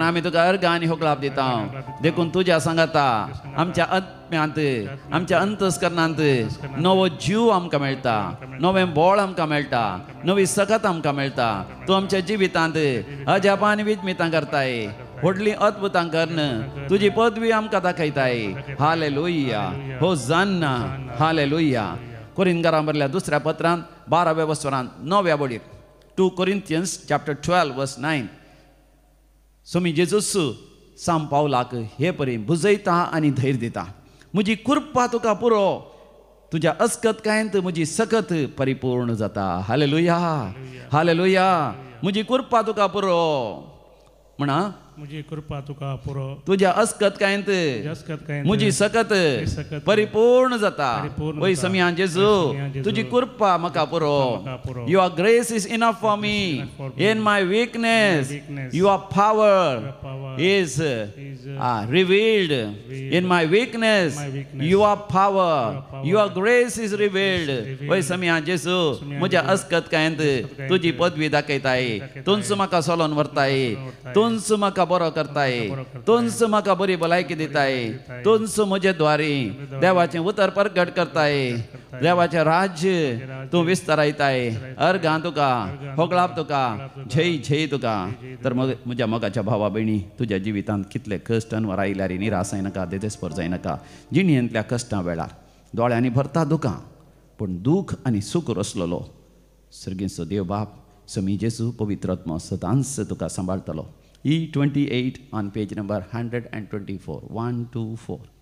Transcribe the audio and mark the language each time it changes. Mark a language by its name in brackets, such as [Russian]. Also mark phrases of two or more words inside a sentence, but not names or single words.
[Konkani] आमी तुका अर्घ आनी होगलाप दिता देखून तुज्या सांगाता आमच्या आत्म्यांत आमच्या अंतस्करणांत नवो जीव आमकां मेळटा नवें बळ आमकां मेळटा नवी सकत आमकां मेळटा तूं आमच्या जिवितांत अजापान विजमितां करताय व्हडलीं अद्भुतां करन तुजी पदवी आमकां दाखयताय हालेलुया हो जान्ना हालेलुया कोरिंथकारां बरयल्या दुसऱ्या पत्रांत 12व्या वसरांत 9व्या बोडीर 2 Corinthians [English] chapter 12 verse 9 [Konkani] सोमी जेजूस साम पावलाक हे परी बुजयता आनी धैर्य दिता म्हजी कृपा तुका पुरो तुज्या अस्कतकायेंत म्हजी सकत परिपूर्ण जाता हालेलुया हालेलुया म्हजी कृपा तुका पुरो म्हणा मुझी कृपा तुका पुरो तुझ्या अस्कतकायेंत मुझी सकत परिपूर्ण जाता वय समया जेजू तुझी कृपा म्हाका पुरो [English] Your grace is enough for me in my weakness your power is revealed in my weakness Your power your grace is revealed [Konkani] वय समया जेजू म्हज्या अस्कतकायेंत तुझी पदवी दाखयताय तुंच म्हाका सोलोन व्हरताय तुंच म्हाका बरो करताय तुंच म्हाका बरी भलायकी दिताय तुंच म्हजे द्वारी देवाचें उतर प्रगट करताय देवाचें राज्य तूं विस्तारायताय अर्गां तुका होगळाप तुका झय झय तुका तर म्हज्या मोगाच्या भावा भयणी तुज्या जिवितांत कितले कश्ट अनवर आयल्यार निराश जायनाका देदेस्पर जायनाका जिणयेंतल्या कश्टां वेळार दोळ्यांनी भरता दुखां पूण दूख आनी सूख रसलोलो सर्गेचो देव बाप समी जेजू पवित्र आत्मा सदांच तुका सांबाळटलो [English] E28 on page number 124 124.